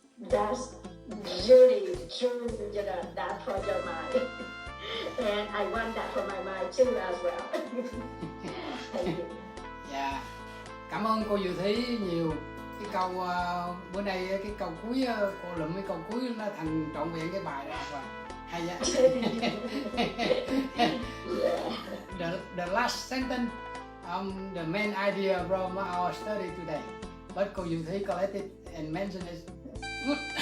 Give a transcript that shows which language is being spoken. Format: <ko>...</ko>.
<en>That's really true, that for your mind. And I want that for my mind too as well. Thank you.</en> <vi>Dạ, cảm ơn cô Diệu Thí nhiều. Cái câu bữa nay cái câu cuối cô lụm cái câu cuối nó thành trọn vẹn cái bài đó rồi, hay vậy.</vi> <en>The last sentence, the main idea from our study today, but cô Diệu Thí collected and mentioned it good.</en>